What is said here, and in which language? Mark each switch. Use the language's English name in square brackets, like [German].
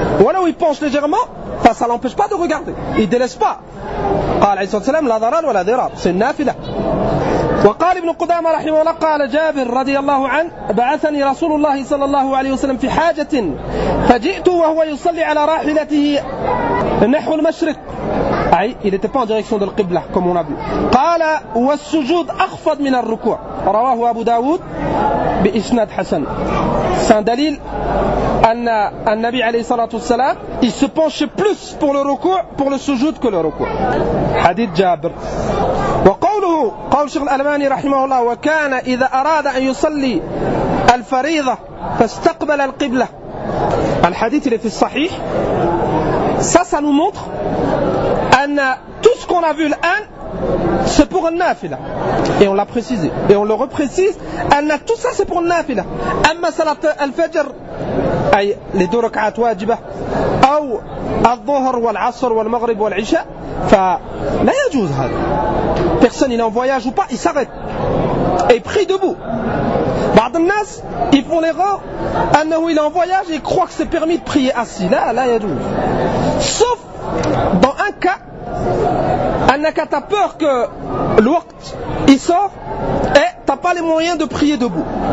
[French] Ou alors, il penche légèrement, enfin, ça ne l'empêche pas de regarder. Il ne délaisse pas. C'est nafila. [Arabic] وقال ابن قدامة رحمه الله قال جابر رضي الله عنه بعثني رسول الله صلى الله عليه وسلم في حاجة فجئت وهو يصلي على راحلته نحو المشرق أي [French] il était pas en direction de la [Arabic] قبلة [French] comme on a vu. [Arabic] قال والسجود أخفض من الركوع رواه أبو داود بإسناد حسن. [French] C'est un دليل [Arabic] أن النبي عليه الصلاة والسلام [French] il se penchait plus pour le ركوع pour le سجود que le ركوع. [Arabic] حديث جابر. وقوله قول الشيخ الألماني رحمه الله وكان إذا أراد أن يصلي الفريضة فاستقبل القبلة. الحديث اللي في الصحيح. [French] Ça, ça nous montre أن tout ce qu'on a vu الآن c'est pour un nafila. Et on l'a précisé. Et on le reprécise. أن tout ça c'est pour un nafila. [Arabic] أما صلاة الفجر أي [French] les deux rak'at [Arabic] واجبة أو الظهر والعصر والمغرب والعشاء فلا يجوز هذا. [French] Personne, il est en voyage ou pas, il s'arrête. Et il prie debout. Badan Nas, ils font l'erreur. Anahu, il est en voyage et il croit que c'est permis de prier assis. Là, là, il y a douze. Sauf dans un cas, Anaka, t'as peur que l'ouakt, il sort et t'as pas les moyens de prier debout.